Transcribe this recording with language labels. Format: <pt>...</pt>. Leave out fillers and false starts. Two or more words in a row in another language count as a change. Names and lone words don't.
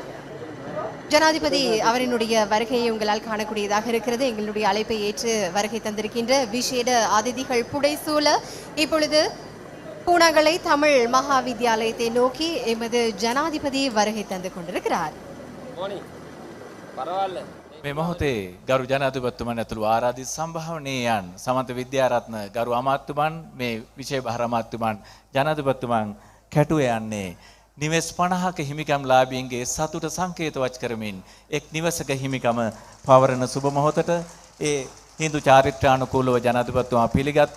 <ta>ஜனாதிபதி அவரினுடைய வருகையை உங்களால் காணக்கூடியதாக இருக்கிறது. எங்களுடைய அழைப்பை ஏற்று வருகை தந்திருக்கின்ற விசேட அதிதிகள் புடைசூழ இப்பொழுது பூனாகலை தமிழ் மகாவித்யாலயத்தை நோக்கி எமது ஜனாதிபதி வருகை தந்து கொண்டிருக்கிறார்.</ta> <si>මේ මොහොතේ ගරු ජනාධිපතිතුමන් ඇතුළු ආරාධිත සම්භාවනීයයන් සමන්ත විද්‍යාරත්න ගරු අමාත්‍යතුමන් මේ විශේෂ බහර අමාත්‍යතුමන් ජනාධිපතිතුමන් කැටුව යන්නේ නිවෙස් 50ක හිමිකම් ලාභීන්ගේ සතුට සංකේතවත් කරමින් එක් නිවසක හිමිකම පවරන සුබ මොහොතට ඒ හින්දු චාරිත්‍රානුකූලව ජනාධිපතිතුමා පිළිගත්තා.</si>